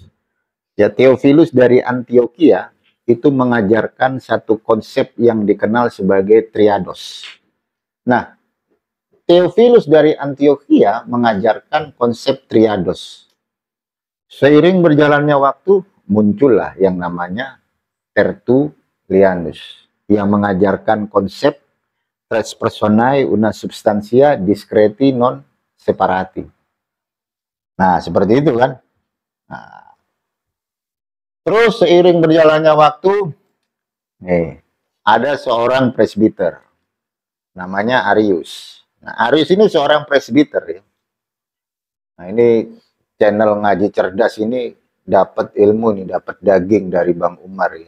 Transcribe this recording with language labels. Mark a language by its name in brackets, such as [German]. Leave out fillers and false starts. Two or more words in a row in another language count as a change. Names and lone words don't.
[Indonesian] Ya, Theophilus dari Antioquia itu mengajarkan satu konsep yang dikenal sebagai triados. Nah, Theophilus dari Antioquia mengajarkan konsep triados. Seiring berjalannya waktu, muncullah yang namanya Tertullianus yang mengajarkan konsep [Latin] tres personae una substantia discreti non separati. [Indonesian] Nah, seperti itu kan. Nah, terus seiring berjalannya waktu, ada seorang presbiter, namanya Arius. Nah, Arius ini seorang presbiter ya. Nah, ini channel ngaji cerdas ini dapat ilmu nih, dapat daging dari Bang Umar ya.